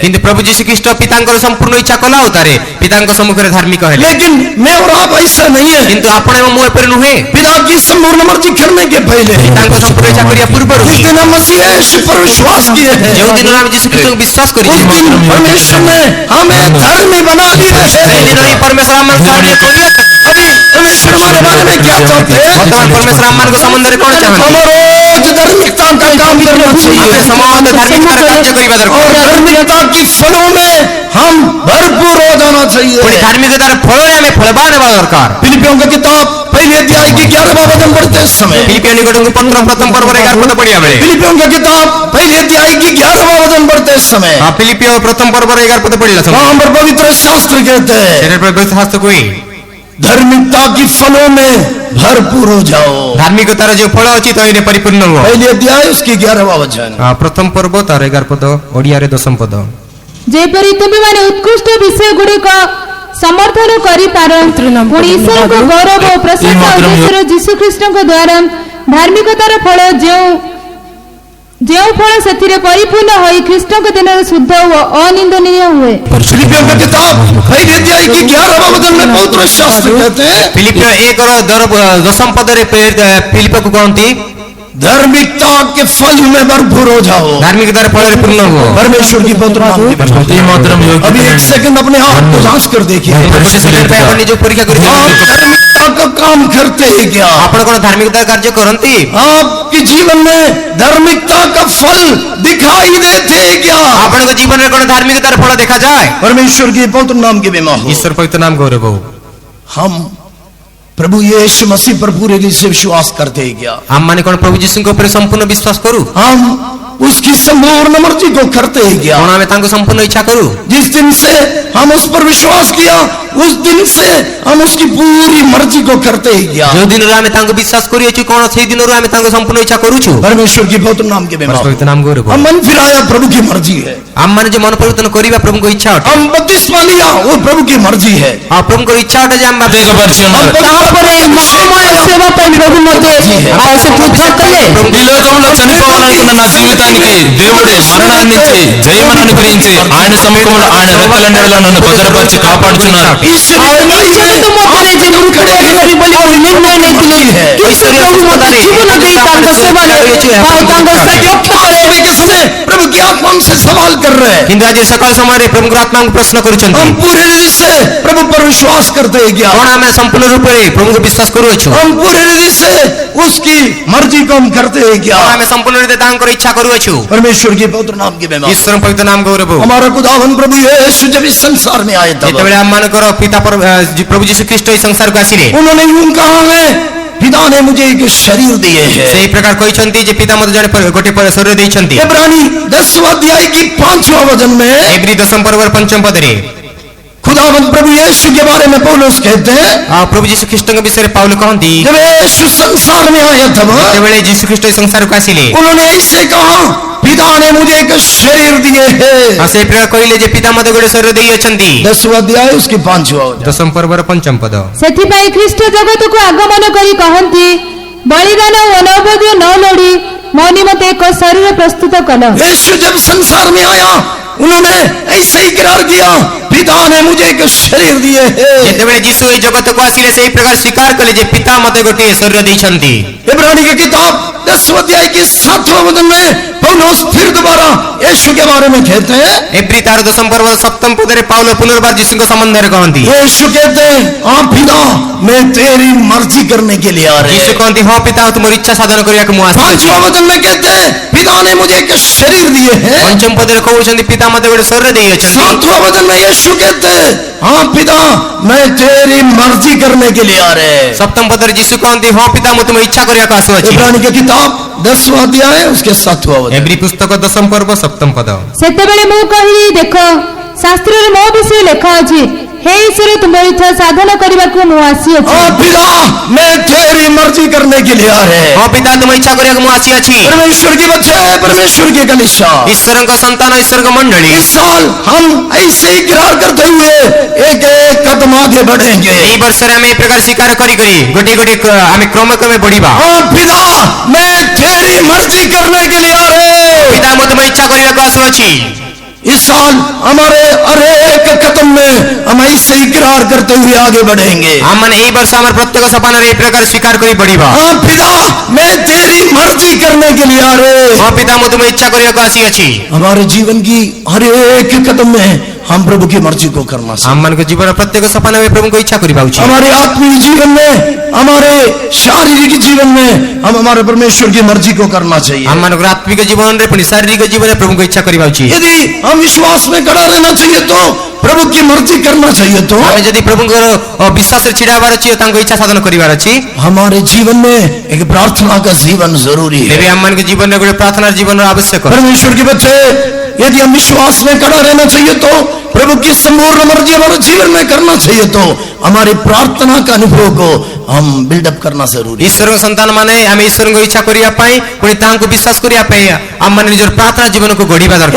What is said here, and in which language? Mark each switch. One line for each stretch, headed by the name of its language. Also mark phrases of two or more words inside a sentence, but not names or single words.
Odia: କିନ୍ତୁ ପ୍ରଭୁ ଯୀଶୁ ଖ୍ରୀଷ୍ଟ ପିତାଙ୍କର ସମ୍ପୂର୍ଣ୍ଣ ଇଚ୍ଛା କଲା ଉତାରେ ପିତାଙ୍କ ସମ୍ମୁଖରେ ଧାର୍ମିକ ହେଲେ।
Hindi: लेकिन मैं और आप ऐसा नहीं है।
Odia: କିନ୍ତୁ ଆପଣ ଏବଂ ମୁଁ ଏପରି ନୁହେଁ।
Hindi: पिता की संपूर्ण मर्जी करने के पहले
Odia: ପିତାଙ୍କ ସମ୍ପୂର୍ଣ୍ଣ ଇଚ୍ଛା କରିବା ପୂର୍ବରୁ
Hindi: जिस दिन हम मसीह यीशु पर विश्वास किए हैं,
Odia: ଯେଉଁଦିନ ଆମେ ଯୀଶୁ ଖ୍ରୀଷ୍ଟଙ୍କୁ ବିଶ୍ୱାସ
Hindi: उस
Odia: କରିଛୁ
Hindi: दिन परमेश्वर ने हमें धर्मी बना दिया है।
Odia: ସେଦିନ ହିଁ ପରମେଶ୍ୱର ଆମମାନଙ୍କୁ ଧାର୍ମିକ କରିଅଛନ୍ତି।
Hindi: अभी परमेश्वर हमारे बारे में क्या चाहते हैं?
Odia: ବର୍ତ୍ତମାନ ପରମେଶ୍ୱର ଆମମାନଙ୍କ ସମ୍ବନ୍ଧରେ କ'ଣ ଚାହାନ୍ତି?
Hindi: हम रोज धार्मिकता का काम करना
Odia: ଆମେ
Hindi: चाहिए
Odia: ସମସ୍ତେ ଧାର୍ମିକତାର କାର୍ଯ୍ୟ କରିବା
Hindi: और
Odia: ଦରକାର।
Hindi: धार्मिकता की फलों में हम भरपूर हो जाना
Odia: ପୁଣି
Hindi: चाहिए।
Odia: ଧାର୍ମିକତାର ଫଳରେ ଆମେ ଫଳବାନ ହେବା ଦରକାର।
Hindi: फिलिपियों की किताब पहले अध्याय की 11वां वचन पढ़ते समय,
Odia: ଫିଲିପିଓ ନିକଟଙ୍କୁ ପତ୍ର ପ୍ରଥମ ପର୍ବରେ 11 ପଦ ପଢ଼ିବା ବେଳେ
Hindi: फिलिपियों की किताब पहले अध्याय की 11वां वचन पढ़ते समय
Odia: ଫିଲିପିଓ ପ୍ରଥମ ପର୍ବରେ 11 ପଦ ପଢ଼ିଲା ସମୟ
Hindi: वहां पर पवित्र शास्त्र कहते हैं
Odia: ସେଠାରେ ପବିତ୍ର ଶାସ୍ତ୍ରକୁ ହିଁ
Hindi: धार्मिकता की फलों में भरपूर हो जाओ।
Odia: ଧାର୍ମିକତାର ଯେଉଁ ଫଳ ଅଛି ତହିଁରେ ପରିପୂର୍ଣ୍ଣ ହୁଅ।
Hindi: पहले अध्याय उसकी 11वां वचन।
Odia: ପ୍ରଥମ ପର୍ବ ତାର 11 ପଦ ଓଡ଼ିଆରେ 10 ପଦ। ଯେପରି ତୁମେମାନେ ଉତ୍କୃଷ୍ଟ ବିଷୟ ଗୁଡ଼ିକ ସମର୍ଥନ କରିପାର ପୁଣି ଈଶ୍ୱରଙ୍କ ଗୌରବ ଓ ପ୍ରଶଂସା ଉଦ୍ଦେଶ୍ୟରେ ଯୀଶୁ ଖ୍ରୀଷ୍ଟଙ୍କ ଦ୍ୱାରା ଧାର୍ମିକତାର ଫଳ ଯେଉଁ ଫଳ ସେଥିରେ ପରିପୂର୍ଣ୍ଣ ହୋଇ ଖ୍ରୀଷ୍ଟଙ୍କ ଦିନରେ ଶୁଦ୍ଧ ଓ ଅନିନ୍ଦନୀୟ ହୁଏ।
Hindi: फिलिपियों की किताब पहले अध्याय की 11वां वचन में पवित्र शास्त्र कहते हैं
Odia: ଫିଲିପିଓ 1:10 ପଦରେ ଫିଲିପକୁ କହନ୍ତି
Hindi: धार्मिकता के फल में भरपूर हो जाओ।
Odia: ଧାର୍ମିକତାର ଫଳରେ ପୂର୍ଣ୍ଣ ହୁଅ।
Hindi: परमेश्वर की पवित्र नाम की महिमा। अभी एक सेकंड अपने आप को जांच कर देखिए,
Odia: ଗୋଟେ ସେକେଣ୍ଡ ପାଇଁ ଆପଣ ନିଜକୁ ପରୀକ୍ଷା କରି
Hindi: आप धार्मिकता का काम करते हैं क्या?
Odia: ଆପଣ କ'ଣ ଧାର୍ମିକତାର କାର୍ଯ୍ୟ କରନ୍ତି?
Hindi: आपके जीवन में धार्मिकता का फल दिखाई देते हैं क्या?
Odia: ଆପଣଙ୍କ ଜୀବନରେ କ'ଣ ଧାର୍ମିକତାର ଫଳ ଦେଖାଯାଏ?
Hindi: परमेश्वर की पवित्र नाम की महिमा हो।
Odia: ଈଶ୍ୱର ପବିତ୍ର ନାମ ଗୌରବ ହଉ।
Hindi: हम प्रभु यीशु मसीह पर पूरे दिल से विश्वास करते हैं क्या?
Odia: ଆମମାନେ କ'ଣ ପ୍ରଭୁ ଯୀଶୁଙ୍କ ଉପରେ ସମ୍ପୂର୍ଣ୍ଣ ବିଶ୍ୱାସ କରୁ?
Hindi: हम उसकी संपूर्ण मर्जी को करते हैं क्या?
Odia: କ'ଣ ଆମେ ତାଙ୍କ ସମ୍ପୂର୍ଣ୍ଣ ଇଚ୍ଛା କରୁ?
Hindi: जिस दिन से हम उस पर विश्वास किया, उस दिन से हम उसकी पूरी मर्जी को करते हैं क्या?
Odia: ଯେଉଁ ଦିନରୁ ଆମେ ତାଙ୍କୁ ବିଶ୍ୱାସ କରିଅଛୁ କ'ଣ ସେଇ ଦିନରୁ ଆମେ ତାଙ୍କ ସମ୍ପୂର୍ଣ୍ଣ ଇଚ୍ଛା କରୁଛୁ?
Hindi: परमेश्वर की पवित्र नाम के महिमा हो।
Odia: ପବିତ୍ର ନାମ ଗୌରବ ହଉ।
Hindi: हम मन फिराया, प्रभु की मर्जी है।
Odia: ଆମମାନେ ଯେ ମନ ପରିବର୍ତ୍ତନ କରିବା ପ୍ରଭୁଙ୍କ ଇଚ୍ଛା ଅଟେ।
Hindi: हम बपतिस्मा लिया, वो प्रभु की मर्जी है।
Odia: ଆଉ ପ୍ରଭୁଙ୍କର ଇଚ୍ଛା ଅଟେ ଯେ ଆମେ
Hindi: हम
Odia: ତାପରେ ମହାମୟ ସେବା ପାଇଁ ପ୍ରଭୁ ମୋତେ ସେ ପୃଥକ କଲେ।
Telugu: ఈ లోకంలో చనిపోవాలనుకున్న నా జీవితానికి దేవుడే మరణాన్ని ఇచ్చి జయమును అనుగ్రహించి ఆయన సముఖంలో ఆయన రెక్కల నీడలో నన్ను భద్రపరిచి కాపాడుచున్నారు।
Hindi: ईश्वरीय
Odia: ଜଗତ ମଧ୍ୟରେ ଯେ ମୃତ୍ୟୁ ହେବି ବୋଲି ମୁଁ ନିର୍ଣ୍ଣୟ ନେଇଥିଲି, କିନ୍ତୁ ପ୍ରଭୁ ମୋତେ ଜୀବନ ଦେଇ ତାଙ୍କ ସେବାରେ ଆଉ ତାଙ୍କ ଯତ୍ନ
Hindi: के समय प्रभु की आत्मा हमसे सवाल कर रहे हैं।
Odia: କିନ୍ତୁ ଆଜି ସକାଳ ସମୟରେ ପ୍ରଭୁଙ୍କର ଆତ୍ମାଙ୍କୁ ପ୍ରଶ୍ନ କରୁଛନ୍ତି
Hindi: हम पूरे हृदय से प्रभु पर विश्वास करते हैं क्या?
Odia: କଣ ଆମେ ସମ୍ପୂର୍ଣ୍ଣ ରୂପରେ ପ୍ରଭୁଙ୍କୁ ବିଶ୍ୱାସ କରୁଅଛୁ?
Hindi: हम पूरे हृदय से उसकी मर्जी को हम करते हैं क्या?
Odia: କଣ ଆମେ ସମ୍ପୂର୍ଣ୍ଣ ହୃଦୟ ତାଙ୍କର ଇଚ୍ଛା କରୁଅଛୁ?
Hindi: परमेश्वर के पवित्र नाम की महिमा।
Odia: ଈଶ୍ୱରଙ୍କ ପବିତ୍ର ନାମ ଗୌରବ।
Hindi: हमारा खुदावन प्रभु यीशु जब इस संसार में आए तब
Odia: ଯେତେବେଳେ ଆମମାନଙ୍କର ପିତା ପ୍ରଭୁ ଯୀଶୁ ଖ୍ରୀଷ୍ଟ ଏହି ସଂସାରକୁ ଆସିଲେ
Hindi: उन्होंने यूं कहा है, पिता ने मुझे एक शरीर दिए है।
Odia: ସେହି ପ୍ରକାର କହିଛନ୍ତି ଯେ ପିତା ମୋତେ ଜଣେ ଗୋଟିଏ ଶରୀର ଦେଇଛନ୍ତି।
Hindi: इब्रानी 10वां अध्याय की 5वां वचन में
Odia: ଏବ୍ରୀ 10 ପର୍ବର 5ମ ପଦରେ
Hindi: खुदावन प्रभु यीशु के बारे में पौलुस कहते हैं,
Odia: ପ୍ରଭୁ ଯୀଶୁ ଖ୍ରୀଷ୍ଟଙ୍କ ବିଷୟରେ ପାଉଲ କହନ୍ତି
Hindi: जब यीशु संसार में आए तब
Odia: ଯେତେବେଳେ ଯୀଶୁ ଖ୍ରୀଷ୍ଟ ଏହି ସଂସାରକୁ ଆସିଲେ
Hindi: उन्होंने ऐसे कहा, पिता ने मुझे एक शरीर दिए है।
Odia: ସେହି ପ୍ରକାର କହିଲେ ଯେ ପିତା ମୋତେ ଗୋଟେ ଶରୀର ଦେଇଅଛନ୍ତି।
Hindi: 10वां अध्याय उसकी 5वां वचन।
Odia: 10ମ ପର୍ବର 5ମ ପଦ। ସେଥିପାଇଁ ଖ୍ରୀଷ୍ଟ ଜଗତକୁ ଆଗମନ କରି କହନ୍ତି, ବଳିଦାନ ଓ ନୈବେଦ୍ୟ ନ ଲୋଡ଼ି ମୋ ନିମନ୍ତେ ଏକ ଶରୀର ପ୍ରସ୍ତୁତ କଲ।
Hindi: यीशु जब संसार में आया उन्होंने ऐसे ही करार किया, पिता ने मुझे एक शरीर दिए है।
Odia: ଯେତେବେଳେ ଯୀଶୁ ଏହି ଜଗତକୁ ଆସିଲେ ସେହି ପ୍ରକାର ସ୍ୱୀକାର କଲେ ଯେ ପିତା ମୋତେ ଗୋଟିଏ ଶରୀର ଦେଇଛନ୍ତି।
Hindi: इब्रानी की किताब 10वां अध्याय की 7वां वचन में पौलुस फिर दोबारा यीशु के बारे में कहते हैं,
Odia: ଏପ୍ରି 10ମ ପର୍ବର 7ମ ପଦରେ ପାଉଲ ପୁନର୍ବାର ଯୀଶୁଙ୍କ ସମ୍ବନ୍ଧରେ କହନ୍ତି।
Hindi: यीशु कहते हैं, हाँ पिता मैं तेरी मर्जी करने के लिए आ रहे
Odia: ଯୀଶୁ
Hindi: हैं।
Odia: କହନ୍ତି ହଁ ପିତା ତୁମର ଇଚ୍ଛା ସାଧନ କରିବାକୁ ମୁଁ ଆସିଛି।
Hindi: 5वां वचन में कहते हैं, पिता ने मुझे एक शरीर दिए हैं।
Odia: 5ମ ପଦରେ କହୁଛନ୍ତି ପିତା ମୋତେ ଗୋଟେ ଶରୀର ଦେଇଅଛନ୍ତି।
Hindi: 7वां वचन में यीशु कहते हैं, हाँ पिता मैं तेरी मर्जी करने के लिए आ रहे हैं।
Odia: 7ମ ପଦରେ ଯୀଶୁ କହନ୍ତି ହଁ ପିତା ମୁଁ ତୁମ ଇଚ୍ଛା କରିବାକୁ ଆସୁଅଛି।
Hindi: इब्रानी की किताब 10वां अध्याय उसके 7वां वचन।
Odia: ଏବ୍ରି ପୁସ୍ତକ 10ମ ପର୍ବ 7ମ ପଦ। ସେତେବେଳେ ମୁଁ କହିଲି, ଦେଖ ଶାସ୍ତ୍ରରେ ମୋ ବିଷୟରେ ଲେଖା ଅଛି, हे ଈଶ୍ୱର ତୁମ ଇଚ୍ଛା ସାଧନ କରିବାକୁ ମୁଁ ଆସିଅଛି।
Hindi: हाँ पिता मैं तेरी मर्जी करने के लिए आ रहे हैं।
Odia: ହଁ ପିତା ତୁମ ଇଚ୍ଛା କରିବାକୁ ମୁଁ ଆସିଅଛି।
Hindi: परमेश्वर की बच्चे, परमेश्वर की कलीसिया,
Odia: ଈଶ୍ୱରଙ୍କ ସନ୍ତାନ ଈଶ୍ୱରଙ୍କ ମଣ୍ଡଳୀ
Hindi: इस साल हम ऐसे ही करार करते हुए एक एक कदम आगे बढ़ेंगे।
Odia: ଏହି ବର୍ଷରେ ଆମେ ଏ ପ୍ରକାର ସ୍ୱୀକାର କରି ଗୋଟିଏ ଗୋଟିଏ ଆମେ କ୍ରମେ କ୍ରମେ ବଢିବା।
Hindi: हाँ पिता मैं तेरी मर्जी करने के लिए आ रहे हैं।
Odia: ପିତା ମୁଁ ତୁମ ଇଚ୍ଛା କରିବାକୁ ଆସୁଅଛି।
Hindi: इस साल हमारे हर एक कदम में हम ऐसे ही करार करते हुए आगे बढ़ेंगे।
Odia: ଆମମାନେ ଏହି ବର୍ଷ ଆମର ପ୍ରତ୍ୟେକ ସପାନରେ ଏହି ପ୍ରକାର ସ୍ୱୀକାର କରି ବଢିବା।
Hindi: हाँ पिता मैं तेरी मर्जी करने के लिए आ रहे हैं।
Odia: ହଁ ପିତା ମୁଁ ତୁମ ଇଚ୍ଛା କରିବାକୁ ଆସିଅଛି।
Hindi: हमारे जीवन की हर एक कदम में हम प्रभु की मर्जी को करना चाहिए।
Odia: ଆମମାନଙ୍କ ଜୀବନ ପ୍ରତ୍ୟେକ ସପାନରେ ପ୍ରଭୁଙ୍କ ଇଚ୍ଛା କରିବା ଉଚିତ।
Hindi: हमारे आत्मिक जीवन में, हमारे शारीरिक जीवन में हम हमारे परमेश्वर की मर्जी को करना चाहिए।
Odia: ଆମମାନଙ୍କର ଆତ୍ମିକ ଜୀବନରେ ପୁଣି ଶାରୀରିକ ଜୀବନରେ ପ୍ରଭୁଙ୍କ ଇଚ୍ଛା କରିବା ଉଚିତ।
Hindi: यदि हम विश्वास में खड़ा रहना चाहिए तो प्रभु की मर्जी करना चाहिए तो
Odia: ଆମେ ଯଦି ପ୍ରଭୁଙ୍କର ବିଶ୍ୱାସରେ ଛିଡ଼ା ହେବାର ଅଛି ଓ ତାଙ୍କ ଇଚ୍ଛା ସାଧନ କରିବାର ଅଛି
Hindi: हमारे जीवन में एक प्रार्थना का जीवन जरूरी है।
Odia: ତେବେ ଆମମାନଙ୍କ ଜୀବନରେ ଗୋଟେ ପ୍ରାର୍ଥନାର ଜୀବନର ଆବଶ୍ୟକ।
Hindi: परमेश्वर के बच्चे, यदि हम विश्वास में खड़ा रहना चाहिए तो प्रभु की संपूर्ण मर्जी हमारे जीवन में करना चाहिए तो हमारी प्रार्थना का अनुभव को हम बिल्डअप करना जरूरी है।
Odia: ଈଶ୍ୱରଙ୍କ ସନ୍ତାନ ମାନେ ଆମେ ଈଶ୍ୱରଙ୍କ ଇଚ୍ଛା କରିବା ପାଇଁ ପୁଣି ତାଙ୍କୁ ବିଶ୍ୱାସ କରିବା ପାଇଁ ଆମମାନେ ନିଜର ପ୍ରାର୍ଥନା ଜୀବନକୁ ଗଢିବା ଦରକାର।